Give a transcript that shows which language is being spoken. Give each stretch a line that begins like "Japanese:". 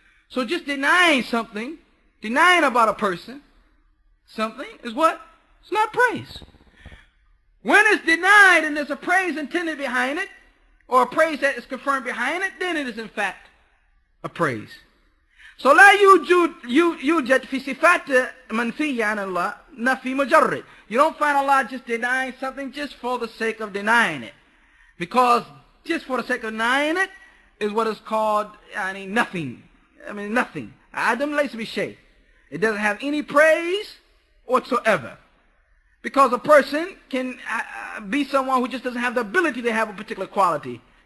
English: So just denying something, denying about a person, something is what? It's not praise. When it's denied and there's a praise intended behind it, or a praise that is confirmed behind it, then it is in fact a praise.
Arabic: So لا يوجد في صفات منفية عن الله نفي مجرد.
English: You don't find Allah just denying something just for the sake of denying it. Because just for the sake of denying it is what is called nothing. Nothing.
Arabic: Adam laysa bishay.
English: It doesn't have any praise whatsoever. Because a person can be someone who just doesn't have the ability to have a particular quality.